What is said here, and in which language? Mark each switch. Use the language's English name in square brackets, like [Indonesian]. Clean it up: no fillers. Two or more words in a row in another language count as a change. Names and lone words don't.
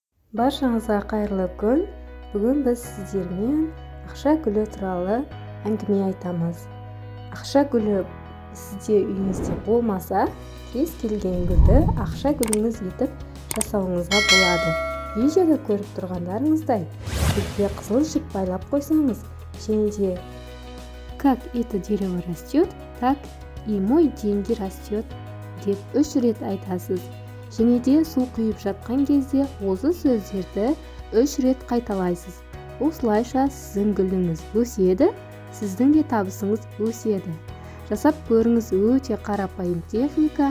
[Kazakh] Баршаңызға қайырлы күн. Бүгін біз сіздермен ақша гүлі туралы әңгіме айтамыз. Ақша гүлі сізде үйіңізде болмаса, кез келген гүлді ақша гүліңіз етіп жасауыңызға болады. Видеода көріп тұрғандарыңыздай, гүлге қызыл жіп байлап қойсаңыз, және де [Russian] «Как это дерево растет, так и мой деньги растет» [Kazakh] деп 3 рет айтасыз. Және де су құйып жатқан кезде осы сөздерді 3 рет қайталайсыз. Осылайша сіздің гүліңіз өседі, сіздің де табысыңыз өседі. Жасап көріңіз, өте қарапайым техника.